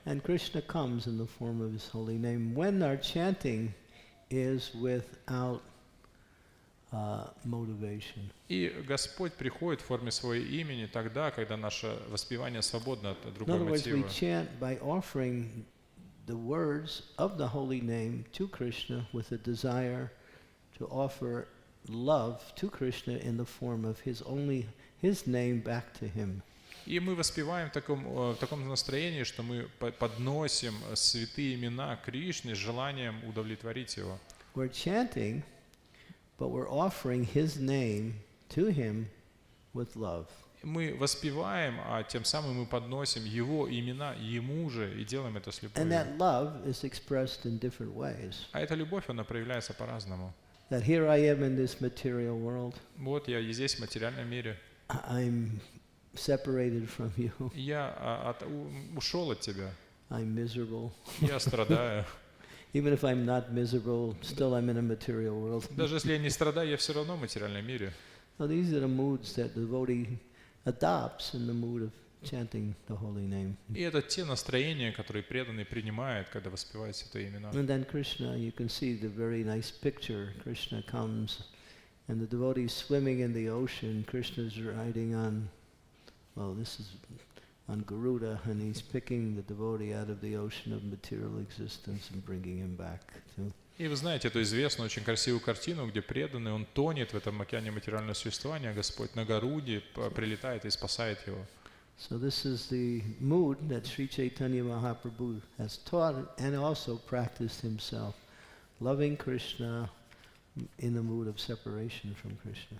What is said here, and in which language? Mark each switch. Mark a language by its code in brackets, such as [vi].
[en] And Krishna comes in the form of his holy name when our chanting is without motivation. [ru] И Господь приходит в форме своего имени тогда, когда наше воспевание свободно от [en] In [ru] другого [en] other words, we [ru] мотива. [en] chant by offering the words of the holy name to Krishna with a desire to offer love to Krishna in the form of his name back to him. [ru] И мы воспеваем в таком настроении, что мы подносим святые имена Кришне с желанием удовлетворить его. [en] We're chanting, but we're offering his name to him with love. [ru] Мы воспеваем, а тем самым мы подносим его имена ему же и делаем это с [en] And [ru] любовью. [en] that love is expressed in different ways. [ru] А эта любовь, она проявляется по-разному. [en] That here I am in this material world. [ru] Вот я и здесь в материальном мире. [en] I'm separated from you. [ru] Я ушел от тебя. [en] I'm miserable. [ru] Я страдаю. [en] Even if I'm not miserable, still I'm in a material world. [ru] Даже если я не страдаю, я все равно в материальном мире. [en] So these are the moods that the devotee adopts in the mood of chanting the holy name. [ru] И это те настроения, которые преданный принимает, когда воспевает святые имена. [en] And then Krishna, you can see the very nice picture. Krishna comes and the devotee is swimming in the ocean. Krishna's riding on, well, this is on Garuda, and he's picking the devotee out of the ocean of material existence and bringing him back to. [ru] И вы знаете эту известную, очень красивую картину, где преданный, он тонет в этом океане материального существования, а Господь на Гаруде прилетает и спасает его. [en] So this is the mood that Sri Chaitanya Mahaprabhu has taught and also practiced himself, loving Krishna in the mood of separation from Krishna.